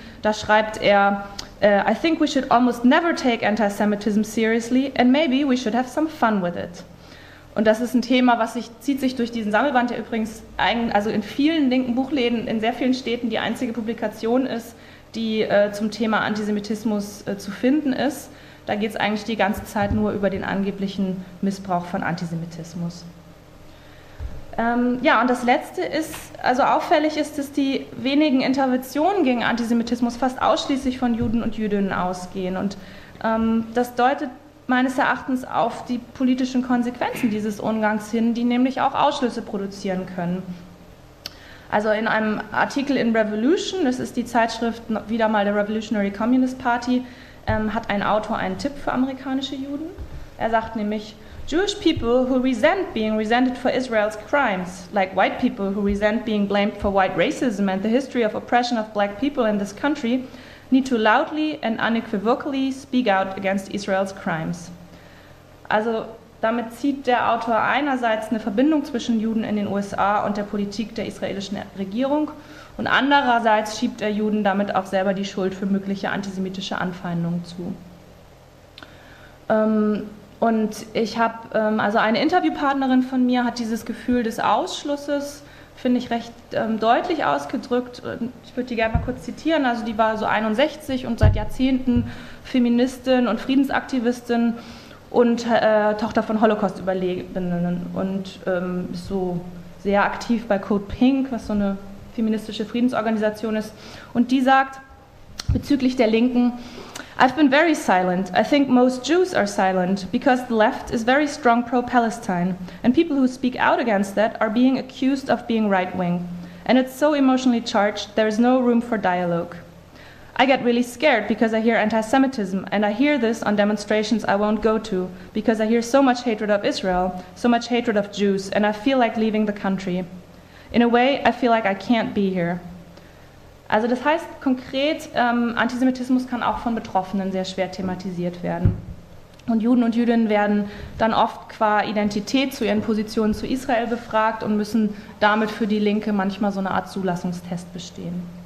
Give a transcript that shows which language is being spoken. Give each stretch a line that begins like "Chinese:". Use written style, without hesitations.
German: Da schreibt er,
English: I think we should almost never take antisemitism seriously and maybe we should have some fun with it.
German: Und das ist ein Thema, was sich zieht sich durch diesen Sammelband, der übrigens in vielen linken Buchläden, in sehr vielen Städten die einzige Publikation ist, die zum Thema Antisemitismus zu finden ist. Da geht es eigentlich die ganze Zeit nur über den angeblichen Missbrauch von Antisemitismus. Und das Letzte ist, also auffällig ist, dass die wenigen Interventionen gegen Antisemitismus fast ausschließlich von Juden und Jüdinnen ausgehen. Und das deutet meines Erachtens auf die politischen Konsequenzen dieses Umgangs hin, die nämlich auch Ausschlüsse produzieren können. Also in einem Artikel in Revolution, das ist die Zeitschrift wieder mal der Revolutionary Communist Party, hat ein Autor einen Tipp für amerikanische Juden. Er sagt nämlich,
English: Jewish people who resent being resented for Israel's crimes, like white people who resent being blamed for white racism and the history of oppression of black people in this country, need to loudly and unequivocally speak out against Israel's crimes.
German: Also damit zieht der Autor einerseits eine Verbindung zwischen Juden in den USA und der Politik der israelischen Regierung und andererseits schiebt er Juden damit auch selber die Schuld für mögliche antisemitische Anfeindungen zu. Und ich habe, also eine Interviewpartnerin von mir hat dieses Gefühl des Ausschlusses, finde ich, recht deutlich ausgedrückt. Ich würde die gerne mal kurz zitieren. Also die war so 61 und seit Jahrzehnten Feministin und Friedensaktivistin und Tochter von Holocaust-Überlebenden und ist so sehr aktiv bei Code Pink, was so eine feministische Friedensorganisation ist. Und die sagt bezüglich der Linken,
English: I've been very silent. I think most Jews are silent because the left is very strong pro-Palestine and people who speak out against that are being accused of being right-wing. And it's so emotionally charged, there is no room for dialogue. I get really scared because I hear anti-Semitism and I hear this on demonstrations I won't go to because I hear so much hatred of Israel, so much hatred of Jews, and I feel like leaving the country. In a way, I feel like I can't be here.
German: Also das heißt konkret, Antisemitismus kann auch von Betroffenen sehr schwer thematisiert werden. Und Juden und Jüdinnen werden dann oft qua Identität zu ihren Positionen zu Israel befragt und müssen damit für die Linke manchmal so eine Art Zulassungstest bestehen.